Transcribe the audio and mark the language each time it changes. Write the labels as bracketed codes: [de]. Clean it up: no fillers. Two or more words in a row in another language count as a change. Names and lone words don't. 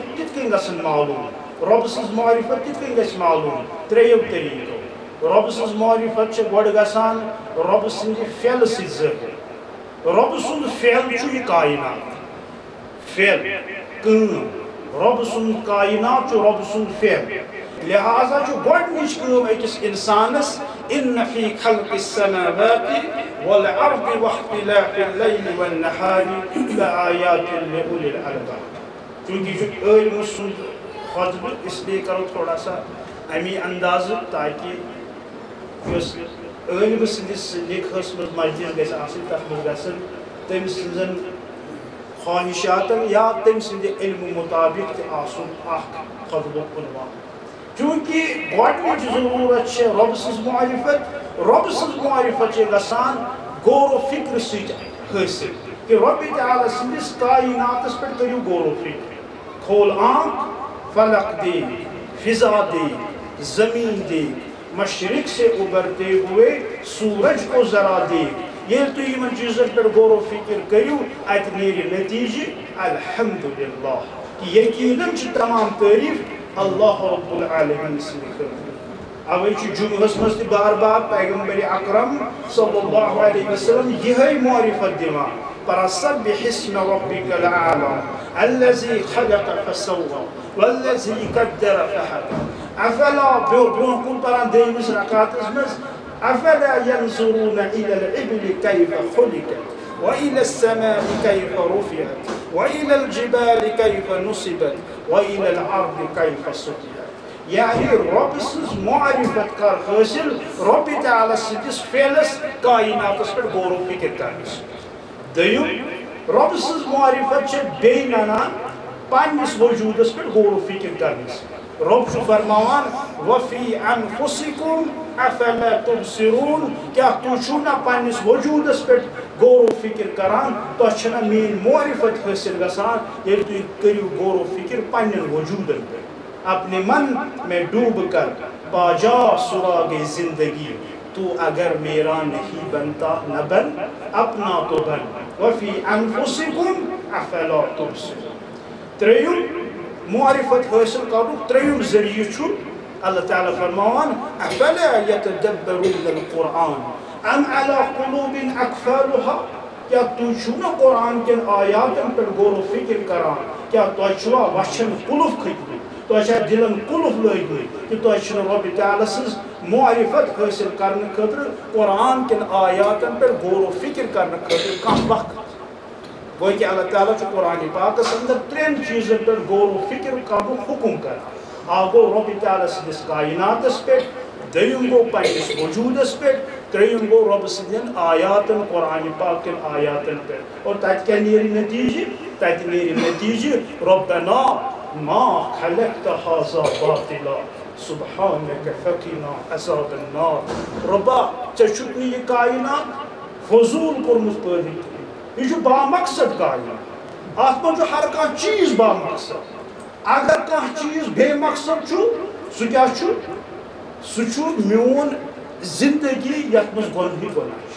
[ks] کِتھ کٔنۍ گژھن معلوم رب سٕنٛز معرفت کِتھ کٔنۍ گژھِ معلوم ترٛیٚیو طریٖقو رب سٕنٛز معرفت چھِ گۄڈٕ گژھان رب سٕنٛدِ فعلہٕ سۭتۍ ظٲہِر رب سُنٛد فعل چھُ یہِ کائنات فعل کٲم رب سُنٛد کائنات چھُ رب سُنٛد فعل لہذا چھُ گۄڈنِچ کٲم أکِس اِنسانس [ar] ان فی خلق السماوات والارض واختلاف اللیل والنہار لآیات لأولی الالباب [ks] چونکہ یہ چھُ عٲلمہٕ سُنٛد خطبہ [ur] اس لیے کرو تھوڑا سا امی اندازٕ [ks] تاکہ یۄس عٲلمہٕ سٕنٛدِس نِکاحس منٛز مجلس گژھِ آسٕنۍ تتھ منٛز گژھن تٔمۍ سٕنٛزن خواہشاتن یا تٔمۍ سٕنٛدِ علمہٕ مطابق تہِ آسُن اکھ خطبُک عنوان چونکہ گۄڈنِچ ضروٗرت چھِ رۄب سٕنٛز معرفت چھِ گژھان غور و فکر سۭتۍ حٲصِل کہ رۄبِ تعالیٰ سٕنٛدِس کائناتس پٮ۪ٹھ کٔرِو غور و فکر [ur] کھول آنکھ فلق دیکھ فضا دیکھ زمین دیکھ مشرق سے ابھرتے ہوئے سورج کو ذرا دیکھ [ks] ییٚلہِ تُہۍ یِمن چیٖزن پٮ۪ٹھ غور و فکر کٔرِو اتہِ نیرِ نتیٖجہِ الحمدللہ کہ یقیناً چھِ تمام تعریف [ar] اللہ رب العالمین [ks] سٕنٛدِ خٲطرٕ اوے چھُ جمعہس منٛز تہِ بار بار پیغمبر اکرم [ar] صلی اللہ علیہ وسلم [ks] یِہے معرفت دِوان فسبح [ar] اسم ربک الاعلی الذی خلق فسوى والذی قدر فہدى افلا [ks] برونٛہہ کُن پران دوٚیمِس رکعتس منٛز [ar] افلا ينظرون الى الابل كيف خلقت وإلى السماء كيف رفعت وإلى الجبال كيف نصبت وإلى الأرض كيف سطحت [ks] یعنی رب سٕنٛز معرفت کر حٲصِل رۄبِ تعالیٰ سٕنٛدِس فعلس کائناتس پٮ۪ٹھ غور و فکر کرنس دوٚیِم رب سٕنٛز معرفت چھِ بیٚیہِ ننان پننِس وجوٗدس پٮ۪ٹھ غور و فکر کرنس رب چھُ فرماوان [ar] وفی انفسکم افلا تبصرون [ks] کیا تُہۍ چھُو نہ پننِس وجوٗدس پٮ۪ٹھ غور و فکر کران تۄہہِ چھےٚ نہ میٛٲنۍ معرفت حٲصِل گژھان ییٚلہِ تُہۍ کٔرِو غور و فکر پننٮ۪ن وجوٗدن پٮ۪ٹھ [ur] اپنے من میں ڈوب کر پا جا سراغ زندگی تو اگر میرا نہیں بنتا نہ بن اپنا تو بن [ar] وفی انفسکم افلا تبصرون [ks] ترٛیٚیِم معرفت حٲصِل کرنُک ترٛیٚیِم ذٔریعہٕ چھُ اللہ تعالیٰ فرماوان [ar] افلا یتدبرون القرآن ام علی قلوب اقفالها [ks] کیا تُہۍ چھُو نہ قرآن کٮ۪ن آیاتن پٮ۪ٹھ غور و فکر کران کیا تۄہہِ چھُوا وچھن قُلف کھٔتۍمٕتۍ تۄہہِ چھا دِلن قُلف لٲگۍمٕتۍ کہ تۄہہِ چھُنہٕ رۄبِ تعالیٰ سٕنٛز معرفت حٲصِل کرنہٕ خٲطرٕ قرآن کٮ۪ن آیاتن پٮ۪ٹھ غور و فکر کرنہٕ خٲطرٕ کانٛہہ وقت گوٚو کہ اللہ تعالیٰ چھُ قرآنِ پاکس اندر ترٛٮ۪ن چیٖزن پٮ۪ٹھ غور و فکر کرنُک حُکم کران اکھ گوٚو رۄبِ تعالیٰ سٕنٛدِس کائناتس پٮ۪ٹھ دوٚیِم گوٚو پننِس وجوٗدس پٮ۪ٹھ ترٛیٚیِم گوٚو رۄبہٕ سٕنٛدٮ۪ن آیاتن قرآنِ پاک کٮ۪ن آیاتن پٮ۪ٹھ اور تتہِ کیٛاہ نیرِ نتیٖجہِ تتہِ نیرِ نتیٖجہِ [ar] رۄبنا ما خلقت هذا باطلا سبحانك فقنا عذاب النار [ks] رۄبا ژےٚ چھُکھ نہٕ یہِ کائنات فضوٗل کوٚرمُت پٲدٕ کینٛہہ یہِ چھُ بامقصد کائنات اتھ منٛز چھُ ہر کانٛہہ چیٖز بامقصد اگر کانٛہہ چیٖز بے مقصد چھُ سُہ کیٛاہ چھُ سُہ چھُ میون زندگی یتھ منٛز گۄنہٕے گۄناہ چھِ